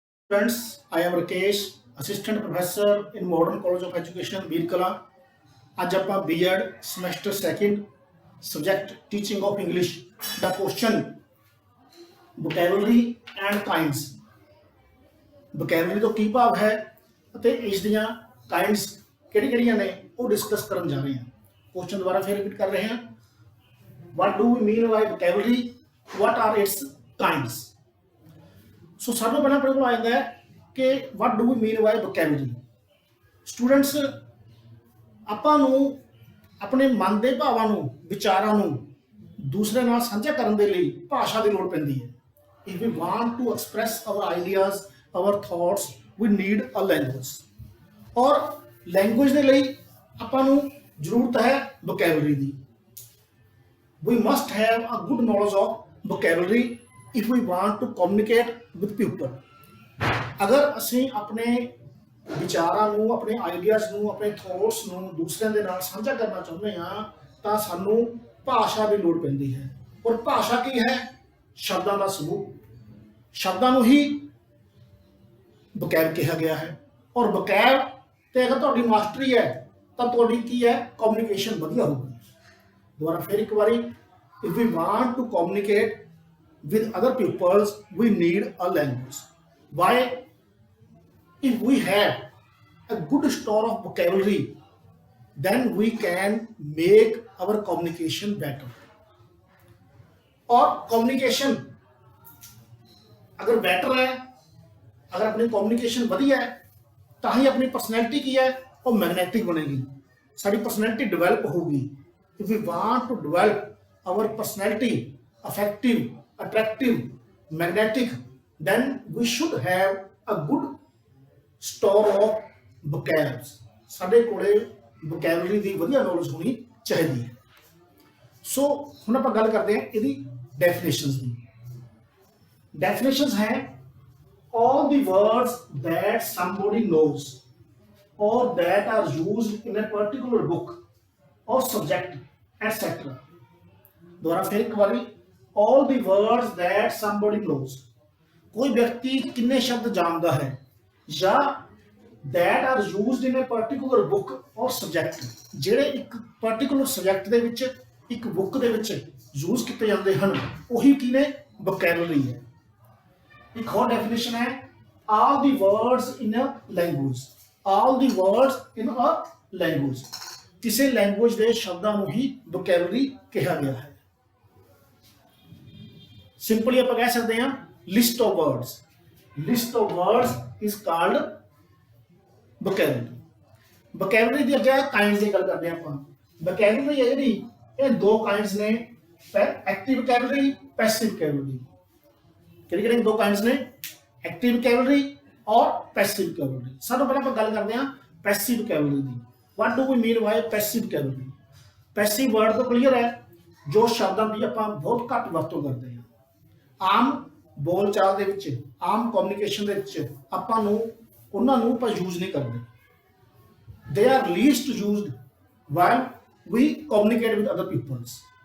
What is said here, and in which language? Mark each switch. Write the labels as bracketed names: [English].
[English] Friends, I am Rakesh, Assistant Professor in Modern College of Education, Veer Kala. [Punjabi] ਅੱਜ ਆਪਾਂ B.Ed semester second subject teaching of English ਦਾ question vocabulary and kinds vocabulary ਤੋਂ ਕੀ ਭਾਵ ਹੈ ਅਤੇ ਇਸ ਦੀਆਂ kinds ਕਿਹੜੀਆਂ ਨੇ ਉਹ ਡਿਸਕਸ ਕਰਨ ਜਾ ਰਹੇ ਹਾਂ। ਕੁਐਸਚਨ ਦੁਬਾਰਾ ਫਿਰ ਰਿਪੀਟ ਕਰ ਰਹੇ ਹਾਂ। [English] What do we mean by vocabulary? What are its kinds? [Punjabi] ਸੋ ਸਭ ਤੋਂ ਪਹਿਲਾਂ ਆਪਣੇ ਕੋਲ ਆ ਜਾਂਦਾ ਹੈ ਕਿ [English] what do we mean by vocabulary? [Punjabi] Students ਆਪਾਂ ਨੂੰ ਆਪਣੇ ਮਨ ਦੇ ਭਾਵਾਂ ਨੂੰ ਵਿਚਾਰਾਂ ਨੂੰ ਦੂਸਰੇ ਨਾਲ ਸਾਂਝਾ ਕਰਨ ਦੇ ਲਈ ਭਾਸ਼ਾ ਦੀ ਲੋੜ ਪੈਂਦੀ ਹੈ। [English] If we want to express our ideas, our thoughts, we need a language. [Punjabi] ਔਰ ਲੈਂਗੁਏਜ ਦੇ ਲਈ ਆਪਾਂ ਨੂੰ ਜ਼ਰੂਰਤ ਹੈ vocabulary ਦੀ। [English] We must have a good knowledge of vocabulary if we want to communicate with people. [Punjabi] ਅਗਰ ਅਸੀਂ ਆਪਣੇ ਵਿਚਾਰਾਂ ਨੂੰ, ਆਪਣੇ ਆਈਡੀਆਜ਼ ਨੂੰ, ਆਪਣੇ ਥੋਟਸ ਨੂੰ ਦੂਸਰਿਆਂ ਦੇ ਨਾਲ ਸਾਂਝਾ ਕਰਨਾ ਚਾਹੁੰਦੇ ਹਾਂ ਤਾਂ ਸਾਨੂੰ ਭਾਸ਼ਾ ਦੀ ਲੋੜ ਪੈਂਦੀ ਹੈ। ਔਰ ਭਾਸ਼ਾ ਕੀ ਹੈ? ਸ਼ਬਦਾਂ ਦਾ ਸਮੂਹ। ਸ਼ਬਦਾਂ ਨੂੰ ਹੀ ਵੋਕੈਬ ਕਿਹਾ ਗਿਆ ਹੈ। ਔਰ ਵੋਕੈਬ ਤੇ ਅਗਰ ਤੁਹਾਡੀ ਮਾਸਟਰੀ ਹੈ ਤਾਂ ਤੁਹਾਡੀ ਕੀ ਹੈ? ਕਮਿਊਨੀਕੇਸ਼ਨ ਵਧੀਆ ਹੋਊਗੀ। ਦੁਬਾਰਾ ਫਿਰ ਇੱਕ ਵਾਰੀ, [English] if we want to communicate with other peoples, we need a language. Why? If we have a good store of vocabulary, then we can make our communication better. [Hindi] और communication अगर better है, अगर अपनी communication बढ़िया है, [Punjabi] ਤਾਂ ਹੀ ਆਪਣੀ [Hindi] personality ਕੀ है? वो magnetic बनेगी, सारी personality develop होगी। [English] If we want to develop our personality effective, attractive, magnetic, then we should have a good store of vocabs. [Punjabi] ਸਾਡੇ ਕੋਲੇ vocabulary ਦੀ ਵਧੀਆ ਨੌਲੇਜ ਹੋਣੀ ਚਾਹੀਦੀ ਹੈ। ਸੋ ਹੁਣ ਆਪਾਂ ਗੱਲ ਕਰਦੇ ਹਾਂ ਇਹਦੀ ਡੈਫੀਨੇਸ਼ਨਸ ਦੀ। ਡੈਫੀਨੇਸ਼ਨਸ ਹੈ [English] all the words that somebody knows or that are used in a particular book or subject, etc. [Punjabi] ਦੁਬਾਰਾ ਫਿਰ ਇੱਕ ਵਾਰੀ, [English] all the words that somebody knows, [Punjabi] ਕੋਈ ਵਿਅਕਤੀ ਕਿੰਨੇ ਸ਼ਬਦ ਜਾਣਦਾ ਹੈ, ਜਾਂ [English] that are used in a particular book or subject, [Punjabi] ਜਿਹੜੇ ਇੱਕ particular subject ਦੇ ਵਿੱਚ, ਇੱਕ book ਦੇ ਵਿੱਚ ਯੂਜ਼ ਕੀਤੇ ਜਾਂਦੇ ਹਨ, ਉਹੀ ਕੀ ਨੇ? vocabulary ਹੈ। ਇੱਕ ਹੋਰ ਡੈਫੀਨੇਸ਼ਨ ਹੈ [English] all the words in a language, [Punjabi] all the words in a language, ਕਿਸੇ ਲੈਂਗੁਏਜ ਦੇ ਸ਼ਬਦਾਂ ਨੂੰ ਹੀ vocabulary ਕਿਹਾ ਗਿਆ ਹੈ। ਸਿੰਪਲੀ ਆਪਾਂ ਕਹਿ ਸਕਦੇ ਹਾਂ [English] List of words. List of words is called vocabulary। [Punjabi] vocabulary ਦੀ ਅੱਗੇ ਕਾਈਂਡਸ ਦੀ ਗੱਲ ਕਰਦੇ ਹਾਂ ਆਪਾਂ। vocabulary ਹੈ ਜਿਹੜੀ, ਇਹ ਦੋ ਕਾਈਂਡਸ ਨੇ, ਐਕਟਿਵ vocabulary, ਪੈਸਿਵ vocabulary। ਕਿਹੜੀ ਦੋ ਕਾਈਂਡਸ ਨੇ? ਐਕਟਿਵ vocabulary ਔਰ ਪੈਸਿਵ vocabulary। ਸਭ ਤੋਂ ਪਹਿਲਾਂ ਆਪਾਂ ਗੱਲ ਕਰਦੇ ਹਾਂ passive vocabulary ਦੀ। [English] what do we mean by passive vocabulary? [Punjabi] Passive word ਤੋਂ ਕਲੀਅਰ ਹੈ, ਜੋ ਸ਼ਬਦਾਂ ਦੀ ਆਪਾਂ ਬਹੁਤ ਘੱਟ ਵਰਤੋਂ ਕਰਦੇ ਹਾਂ। ਆਮ ਬੋਲਚਾਲ ਦੇ ਵਿੱਚ, ਆਮ ਕਮਿਊਨੀਕੇਸ਼ਨ ਦੇ ਵਿੱਚ ਆਪਾਂ ਨੂੰ ਉਹਨਾਂ ਨੂੰ ਆਪਾਂ ਯੂਜ਼ ਨਹੀਂ ਕਰਦੇ। [English] They are least used while we communicate with other peoples.